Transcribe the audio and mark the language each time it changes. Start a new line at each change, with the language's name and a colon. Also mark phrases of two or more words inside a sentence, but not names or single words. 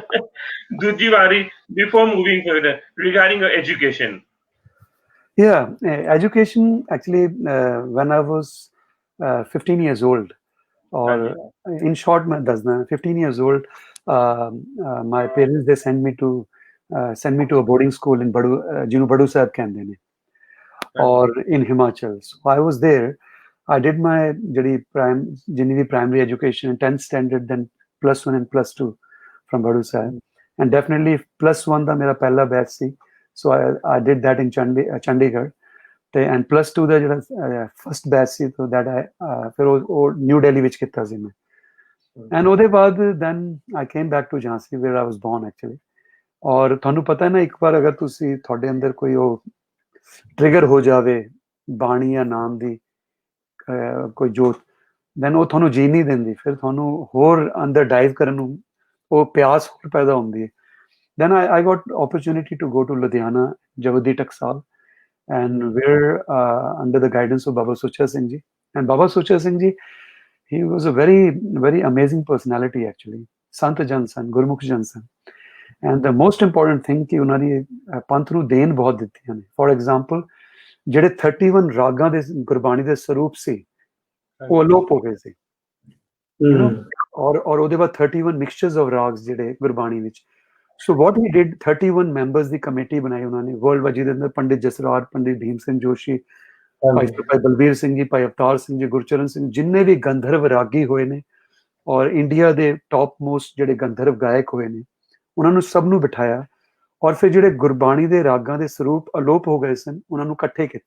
Punjabi: ਦੂਜੀ ਵਾਰੀ,
English: before moving further, regarding your education. Education actually when I was 15 years old, or in short
Punjabi: ਮੈਂ ਦੱਸਣਾ
English: 15 years old, my parents they sent me to a boarding school in
Punjabi: ਜਿਹਨੂੰ ਬੜੂ ਸਾਹਿਬ ਕਹਿੰਦੇ ਨੇ,
English: or in Himachal. So I was there. I did my
Punjabi: ਜਿੰਨੀ ਵੀ
English: primary education, 10th standard, then +1 and +2 from Badu Sahib, and definitely +1
Punjabi: ਦਾ ਮੇਰਾ ਪਹਿਲਾ ਬੈਚ ਸੀ,
English: so I did that in Chandigarh, and +2
Punjabi: ਦਾ ਜਿਹੜਾ ਫਸਟ ਬੈਚ ਸੀ,
English: so that I
Punjabi: ਫਿਰ ਉਹ ਨਿਊ ਦਿੱਲੀ ਵਿੱਚ ਕੀਤਾ ਸੀ ਮੈਂ,
English: and
Punjabi: ਉਹਦੇ ਬਾਅਦ
English: then I came back to Jhansi where I was born actually.
Punjabi: ਔਰ ਤੁਹਾਨੂੰ ਪਤਾ ਨਾ, ਇੱਕ ਵਾਰ ਅਗਰ ਤੁਸੀਂ ਤੁਹਾਡੇ ਅੰਦਰ ਕੋਈ ਉਹ ਟ੍ਰਿਗਰ ਹੋ ਜਾਵੇ ਬਾਣੀ ਜਾਂ ਨਾਮ ਦੀ ਕੋਈ ਜੋਤ, ਦੈਨ ਉਹ ਤੁਹਾਨੂੰ ਜੀ ਨਹੀਂ ਦਿੰਦੀ, ਫਿਰ ਤੁਹਾਨੂੰ ਹੋਰ ਅੰਦਰ ਡਾਈਵ ਕਰਨ ਨੂੰ ਉਹ ਪਿਆਸ ਹੋਰ ਪੈਦਾ ਹੁੰਦੀ ਹੈ।
English: Then I got opportunity to go to Ludhiana, Javadi Taksal, and we're under the guidance of Baba Sucha Singh Ji. And Baba Sucha Singh Ji, he was a very, very amazing personality actually. Sant Jansan, Gurmukh Jansan. And the most important thing
Hindi: कि उन्होंने पंथ
Punjabi: ਨੂੰ ਦੇਣ ਬਹੁਤ ਦਿੱਤੀਆਂ ਨੇ।
English: For example,
Punjabi: ਜਿਹੜੇ 31 ਰਾਗਾਂ ਦੇ ਗੁਰਬਾਣੀ ਦੇ ਸਰੂਪ ਸੀ, ਉਹ ਅਲੋਪ ਹੋ ਗਏ ਸੀ, ਔਰ ਉਹਦੇ ਬਾਅਦ 31
English: mixtures of ragas
Punjabi: ਜਿਹੜੇ ਗੁਰਬਾਣੀ ਵਿੱਚ।
English: So what he did, 31 members
Punjabi: ਦੀ ਕਮੇਟੀ ਬਣਾਈ ਉਹਨਾਂ ਨੇ
English: world wide,
Punjabi: ਜਿਹਦੇ ਅੰਦਰ ਪੰਡਿਤ ਜਸਰਾਜ, ਪੰਡਿਤ ਭੀਮ ਸਿੰਘ ਜੋਸ਼ੀ, ਭਾਈ ਬਲਬੀਰ ਸਿੰਘ ਜੀ, ਭਾਈ ਅਵਤਾਰ ਸਿੰਘ ਜੀ, ਗੁਰਚਰਨ ਸਿੰਘ, ਜਿੰਨੇ ਵੀ ਗੰਧਰਵ ਰਾਗੀ ਹੋਏ ਨੇ ਔਰ ਇੰਡੀਆ ਦੇ
English: top most
Punjabi: ਜਿਹੜੇ ਗੰਧਰਵ ਗਾਇਕ ਹੋਏ ਨੇ, ਉਹਨਾਂ ਨੂੰ ਸਭ ਨੂੰ ਬਿਠਾਇਆ, ਔਰ ਫਿਰ ਜਿਹੜੇ ਗੁਰਬਾਣੀ ਦੇ ਰਾਗਾਂ ਦੇ ਸਰੂਪ ਅਲੋਪ ਹੋ ਗਏ ਸਨ, ਉਹਨਾਂ ਨੂੰ ਇਕੱਠੇ ਕੀਤਾ।